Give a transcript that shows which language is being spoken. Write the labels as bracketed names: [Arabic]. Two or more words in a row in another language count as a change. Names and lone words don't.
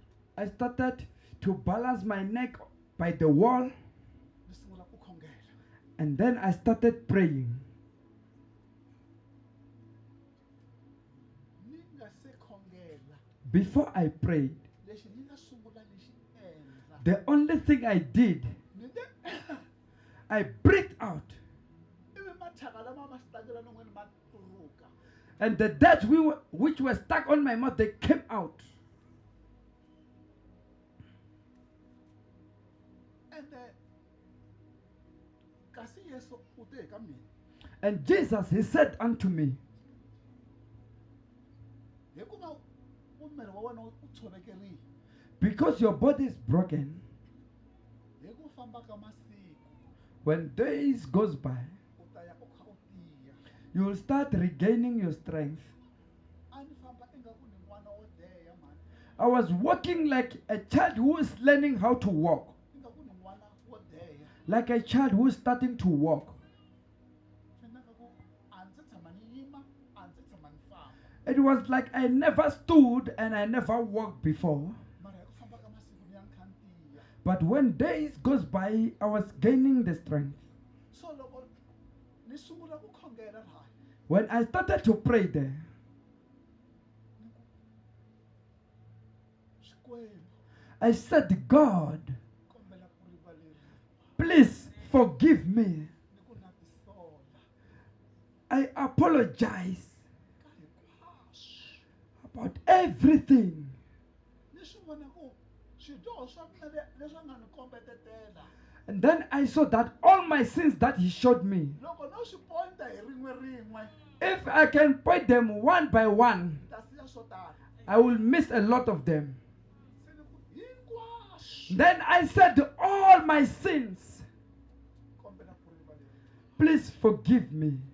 [English] I started to balance my neck by the wall, [Tsonga] ni sungula ku khongela [English] and then I started praying. [Tsonga] ni nga se khongela [English] Before I prayed, [Tsonga] lexi ni nga sungula ni xi endla [English] the only thing I did, [Tsonga] ni te [English] I breathed out, [Tsonga] ivi mathaka lama ma sitakela non'wini ma turuka [English] and the dirt which were stuck on my mouth, they came out. [Tsonga] ende kasi yesu u te ka mina [English] And Jesus, he said unto me, [Tsonga] hikuva umiri wa wena u tshovekerile [English] because your body is broken, [Tsonga] hi ku famba ka masiku [English] when days goes by, [Tsonga] u ta ya u kha u tiya [English] you will start regaining your strength. [Tsonga] a ni famba ingaku ni n'wana wo deya mani [English] I was walking like a child who is learning how to walk, [Tsonga] ingaku ni n'wana wo deya [English] like a child who is starting to walk. [Tsonga] swi endlaka ku a ndzi tshama ni yima a ndzi tshama ni famba [English] It was like I never stood and I never walked before. [Tsonga] mara hi ku famba ka masiku ni ya ni kha ni tiya [English] But when days goes by, I was gaining the strength. [Tsonga] so loko ni sungula ku khongela lahaya [English] When I started to pray there, [Tsonga] ni ku xikwembu [English] I said, God, [Tsonga] kombela ku rivaleriwa [English] please forgive me. [Tsonga] ni ku na tisola [English] I apologize [Tsonga] ka hinkwaswo [English] about everything. [Tsonga] ni swi vona ku swidyoho swa mina leswi a nga ni kombetetela [English] And then I saw that all my sins that he showed me, [Tsonga] loko no swi pointa hi rin'we [English] if I can point them one by one, [Tsonga] ta siya swo tala [English] I will miss a lot of them. [Tsonga] se ni ku hinkwaswo [English] Then I said, all my sins, [Tsonga] kombela ku rivaleriwa [English] please forgive me.